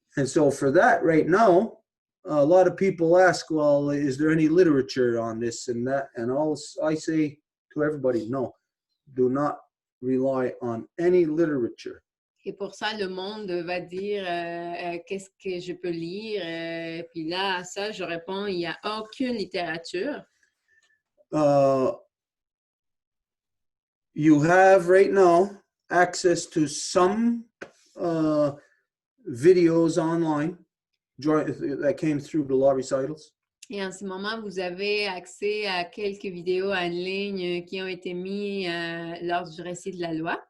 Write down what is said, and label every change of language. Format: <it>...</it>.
<en>And so for that, right now, a lot of people ask, well, is there any literature on this and that? And all I say to everybody, no, do not rely on any literature.</en> <fr>Et pour ça, le monde va dire qu'est-ce que je peux lire. Puis là, à ça, je réponds, il n'y a aucune littérature.</fr> <en>You have right now access to some videos online that came through the law recitals.</en> <fr>Et en ce moment, vous avez accès à quelques vidéos en ligne qui ont été mises lors du récit de la loi.</fr>